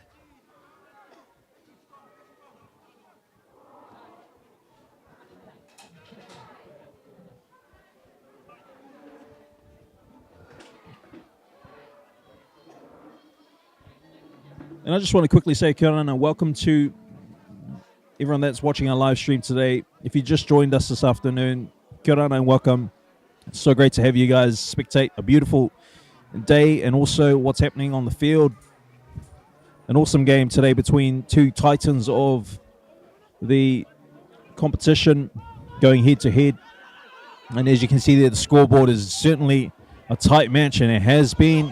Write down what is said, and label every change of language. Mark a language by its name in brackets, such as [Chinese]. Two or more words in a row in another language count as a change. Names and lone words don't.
[English] And I just want to quickly say, [Māori] kia ora [English] and welcome to everyone that's watching our live stream today. If you just joined us this afternoon, [Māori] kia ora [English] and welcome. It's so great to have you guys spectate a beautiful day and also what's happening on the field. An awesome game today between two titans of the competition going head to head. And as you can see there, the scoreboard is certainly a tight match, and it has been.